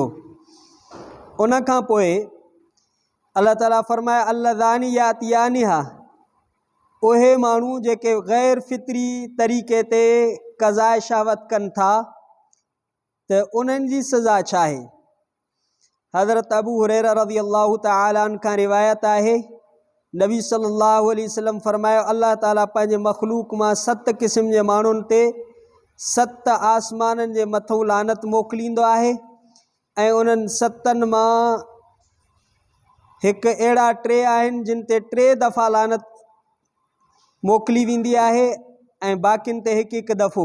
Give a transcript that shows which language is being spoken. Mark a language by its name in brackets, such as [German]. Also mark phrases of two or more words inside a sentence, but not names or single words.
[Sindhi] उन खां पोइ अल्लाह ताला फरमाए [Arabic] اللذان يأتيانها, [Sindhi] उहे माण्हू जेके ग़ैर फितरी तरीक़े ते क़ज़ाए शहवत कनि था त उन्हनि जी सज़ा छा आहे। हज़रत अबू हुरैरा [Arabic] رضي الله تعالى عنه [Sindhi] खां रिवायत आहे, नबी [Arabic] صلى الله عليه وسلم [Sindhi] फरमायो अल्लाह ताला पंहिंजे मख़लूक मां 7 क़िस्म जे माण्हुनि ते 7 आसमाननि जे मथां लानत मोकिलींदो आहे, ऐं उन्हनि 7 मां हिकु अहिड़ा 3 आहिनि जिन ते 3 दफ़ा लानत मोकिली वेंदी आहे ऐं बाक़ियुनि ते हिकु दफ़ो।